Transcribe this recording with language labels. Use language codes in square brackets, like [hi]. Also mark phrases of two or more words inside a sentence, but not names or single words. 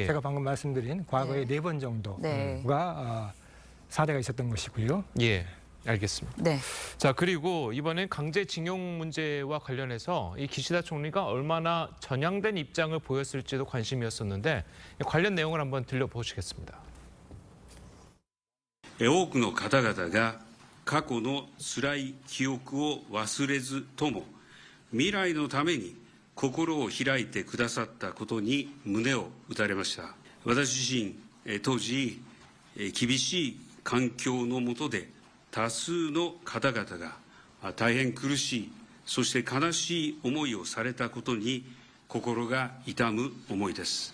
[ko] 제가 방금 말씀드린 과거에 네 번 정도가 사례가 있었던 것이고요. 예, 알겠습니다. 네. 자, 그리고 이번엔 강제징용 문제와 관련해서 이 기시다 총리가 얼마나 전향된 입장을 보였을지도 관심이었었는데 관련 내용을 한번 들려보시겠습니다. [ja] 多くの方々が過去の辛い記憶を忘れずとも未来のために心を開いてくださったことに胸を打たれました。私自身、当時、厳しい環境の下で多数の方々が大変苦しい、そして悲しい思いをされたことに心が痛む思いです。